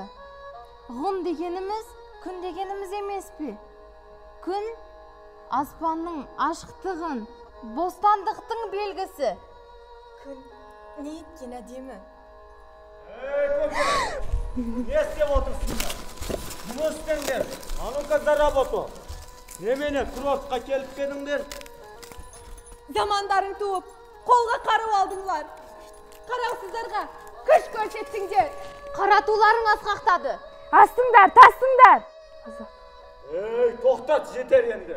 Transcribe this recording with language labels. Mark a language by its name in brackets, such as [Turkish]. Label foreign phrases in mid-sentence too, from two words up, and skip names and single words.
[Kazakh] Ғұн дегеніміз, күн дегеніміз емес пе? Күн аспанның ашықтығын, бостандықтың белгісі. Күн не еткен әдемі? Не істеп отырсыңдар? Жұмыс істеңдер. [Russian] А-ну-ка за работу. [Kazakh] Немене курортқа келіп келіңдер? Замандарың туып, қолға қару алдыңлар. Қараусыздарға күш көрсеттіңдер. Қаратуларың асқақтады. Астыңдар, тастыңдар. Тоқтат, жетер енді.